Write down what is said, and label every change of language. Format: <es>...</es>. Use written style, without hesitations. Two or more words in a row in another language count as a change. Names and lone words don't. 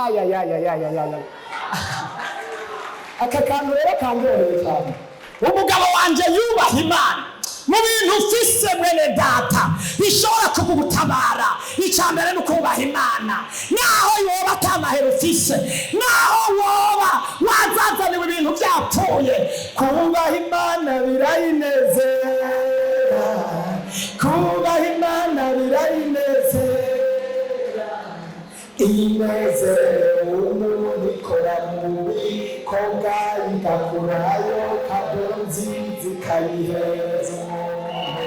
<rn>Aka kantu rero kangoreye cyane. Umugabo wanje yubaha Imana. Mu bintu ufise mwene data bishobora kugutabara, icyambere no kubaha Imana. Naho yoba atamahera ufise, naho woba wazazaniwe ibintu byapfuye, kubaha Imana birayinezera, kubaha Imana birayinezera. Inezero umuntu ikora mu bikorwa igakurayo kadonzi zikayihereza umuntu.</rn>